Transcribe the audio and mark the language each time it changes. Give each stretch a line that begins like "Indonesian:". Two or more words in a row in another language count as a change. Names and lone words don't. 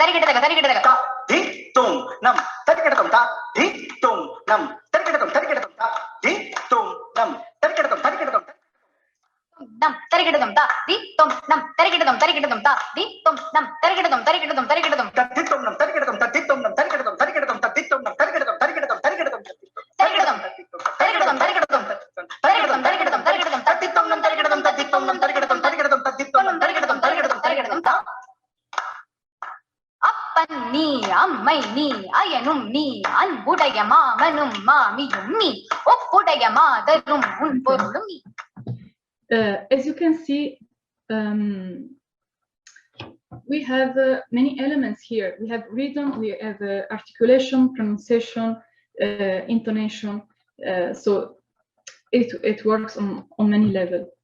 Tamil: di tom nam tarigidagada di tom nam tarigidagada di tom nam tarigidagada nam tarigidagam ta di tom nam tarigidagam di tom nam tarigidagam di tom nam tarigidagam di tom nam tarigidagam di tom nam tarigidagam அப்பன் நீ அம்மை நீ அயனும் நீ அன்புடைய மாமனும் மாமியும் நீ ஒப்புடைய மாதரும் உன் பொருளும் நீ.
English: As you can see, we have many elements here. We have rhythm, we have articulation, pronunciation, intonation. So it works on many levels.